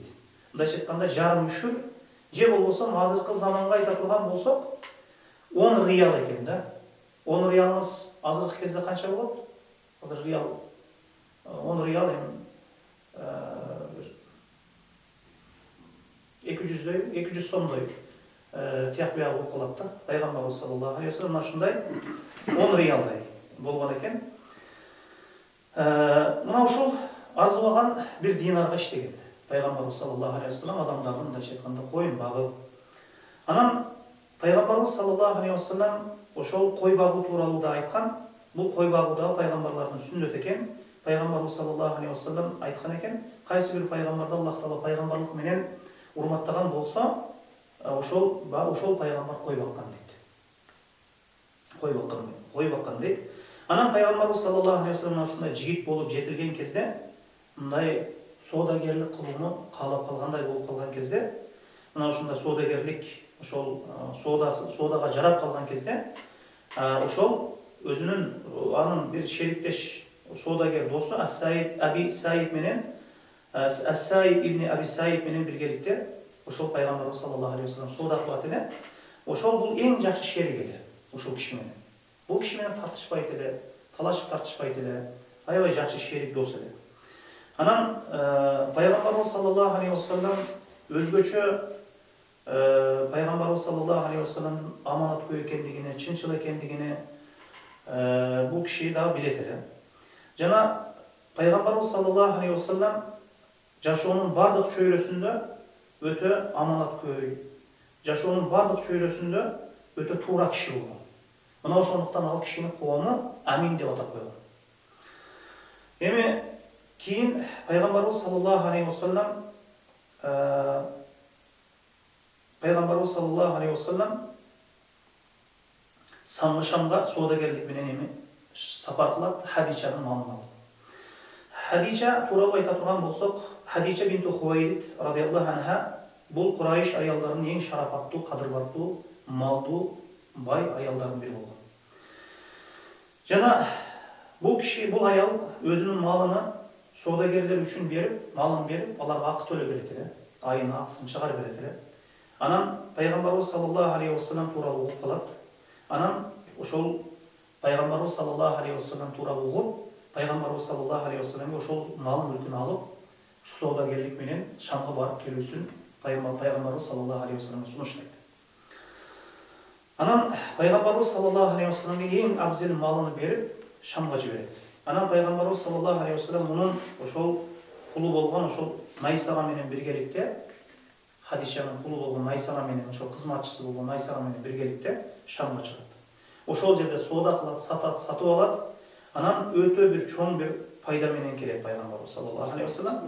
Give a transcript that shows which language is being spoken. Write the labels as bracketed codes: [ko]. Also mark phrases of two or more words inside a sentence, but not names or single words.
[ky] Мындайча айтканда жарым үшүр, же болбосо азыркы заманга айта турган болсок 10 риал экен да. 10 риалыбыз азыркы кезде канча болот? Азыр риал 10 риал эми 200 сомдой тияк бияк болуп калат да. Пайгамбарыбыз [ar] صلى الله عليه وسلم [ky] ушундай 10 риалдай болгон экен. Мына ушул арзубаган бир динарга иштеген. Пайгамбарыбыз [ar] صلى الله عليه وسلم [ky] адамдардын мындайча айтканда коюн багып. Анан Пайгамбарыбыз [ar] صلى الله عليه وسلم [ky] ошол кой багуу тууралуу да айткан. Бул кой багуу да пайгамбарлардын сүннөт экен. Пайгамбарыбыз [ar] صلى الله عليه وسلم [ky] айткан экен, кайсы бир пайгамбарды Аллах таала пайгамбарлык менен урматтаган болсо, ошол пайгамбар кой баккан дейт. Кой баккан дейт. Анан пайгамбарыбыз [ar] صلى الله عليه وسلم [ky] ушундай жигит болуп жетилген кезде, мындай соодагерлик кылууну каалап калгандай болуп калган кезде, мына ушундай соодагерлик, ошол соодага жарап калган кезде, ошол өзүнүн анын бир шериктеш соодагер досу Ас-Саиб ибн Аби Саиб менен биргеликте ошол пайгамбарыбыз [ar] صلى الله عليه وسلم [ky] соода кылат эле. Ошол бул эң жакшы шерик эле ошол киши менен. Бул киши менен тартышпайт эле, талашып тартышпайт эле, аябай жакшы шерик дос эле. Анан пайгамбарыбыз [ar] صلى الله عليه وسلم [ky] өзгөчө пайгамбарыбыз [ar] صلى الله عليه وسلم [ky] аманаткөй экендигине, чынчыл экендигине бул киши да билет эле. Жана пайгамбарыбыз [ar] صلى الله عليه وسلم [ky] жашоонун бардык чөйрөсүндө өтө аманаткөй, жашоонун бардык чөйрөсүндө өтө туура киши болгон. Мына ошондуктан ал кишини коому Амин деп атап койгон. Эми кийин пайгамбарыбыз [ar] صلى الله عليه وسلم [ky] Шамга соодагерлик менен эми сапар кылат, Хадичанын малын алып. Хадича тууралуу айта турган болсок, Хадича бинту Хувайлид [ar] رضي الله عنها [ky] бул Курайш аялдарынын эң шарапаттуу, кадырбаттуу, малдуу, бай аялдардын бири болгон. Жана бул киши, бул аял өзүнүн малыны соодагерлер үчүн берип, малын берип, аларга акы төлөп берет эле, айына акысын чыгарып берет эле. Анан пайгамбарыбыз [ar] صلى الله عليه وسلم [ky] тууралуу угуп калат. Анан ошол пайгамбарыбыз [ar] صلى الله عليه وسلم [ky] тууралуу угуп, пайгамбарыбыз [ar] صلى الله عليه وسلم [ky] ошол мал мүлкүн алып, соодагерлик менен Шамга барып келүүсүн пайгамбарыбыз [ar] صلى الله عليه وسلم [ky] сунуштайт. Анан пайгамбарыбыз [ar] صلى الله عليه وسلم [ky] эң абзел малын берип, Шамга жиберет. Анан пайгамбарыбыз [ar] صلى الله عليه وسلم [ky] мунун ошол кулу болгон ошол Майсара менен биргеликте, Хадичанын кулу болгон Майсара менен, ошол кызматчысы болгон Майсара менен биргеликте Шамга чыгат. Ошол жерде соода кылат, сатып алат. Анан өтө бир чоң бир пайда менен келет пайгамбарыбыз [ar] صلى الله عليه وسلم.